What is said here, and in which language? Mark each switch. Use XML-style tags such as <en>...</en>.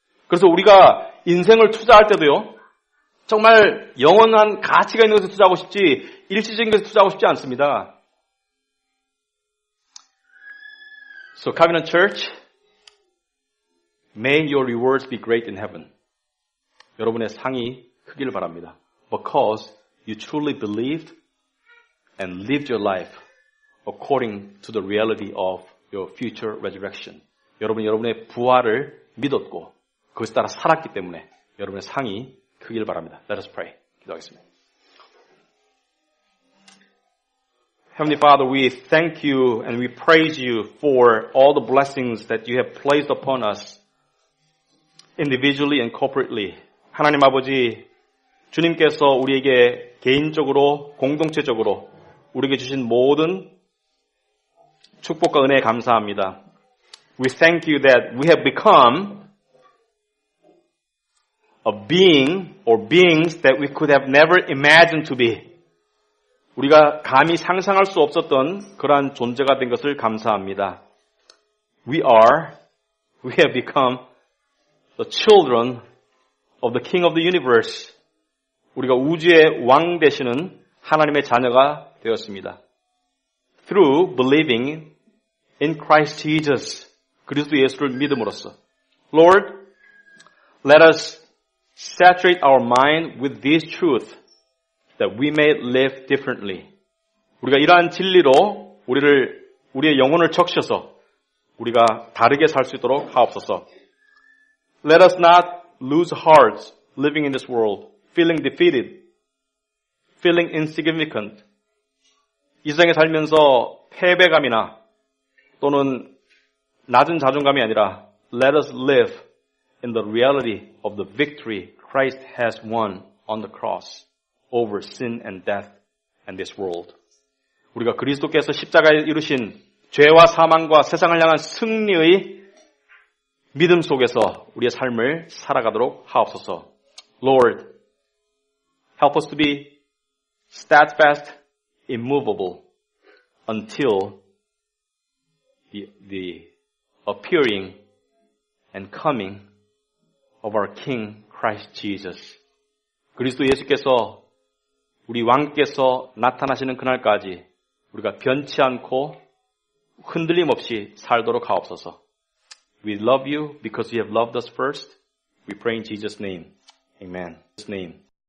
<ko>그래서 우리가 인생을 투자할 때도요, 정말 영원한 가치가 있는 것에 투자하고 싶지 일시적인 것에 투자하고 싶지 않습니다.</ko> <en>So Covenant Church, may your rewards be great in heaven.</en> <ko>여러분의 상이 크기를 바랍니다.</ko> <en>Because you truly believed and lived your life according to the reality of your future resurrection.</en> <ko>여러분이 여러분의 부활을 믿었고 그것에 따라 살았기 때문에 여러분의 상이 크기를 바랍니다.</ko> <en>Let us pray.</en> <ko>기도하겠습니다.</ko> <en>Heavenly Father, we thank you and we praise you for all the blessings that you have placed upon us individually and corporately.</en> <ko>하나님 아버지, 주님께서 우리에게 개인적으로, 공동체적으로 우리에게 주신 모든 축복과 은혜에 감사합니다.</ko> <en>We thank you that we have become a being or beings that we could have never imagined to be.</en> <ko>우리가 감히 상상할 수 없었던 그러한 존재가 된 것을 감사합니다.</ko> <en>We have become the children of the King of the universe.</en> <ko>우리가 우주의 왕 되시는 하나님의 자녀가 되었습니다.</ko> <en>Through believing in Christ Jesus.</en> <ko>그리스도 예수를 믿음으로써.</ko> <en>Lord, let us saturate our mind with this truth that we may live differently.</en> <ko>우리가 이러한 진리로 우리의 영혼을 적셔서 우리가 다르게 살 수 있도록 하옵소서.</ko> <en>Let us not lose hearts living in this world, feeling defeated, feeling insignificant.</en> <ko>이 세상에 살면서 패배감이나 또는 낮은 자존감이 아니라</ko> <en>let us live in the reality of the victory Christ has won on the cross over sin and death and this world.</en> <ko>우리가 그리스도께서 십자가에 이루신 죄와 사망과 세상을 향한 승리의 믿음 속에서 우리의 삶을 살아가도록 하옵소서.</ko> <en>Lord, help us to be steadfast, immovable until the appearing and coming of our King Christ Jesus.</en> <ko>그리스도 예수께서 우리 왕께서 나타나시는 그날까지 우리가 변치 않고 흔들림 없이 살도록 하옵소서.</ko> <en>We love you because you have loved us first. We pray in Jesus' name. Amen. In His name.</en>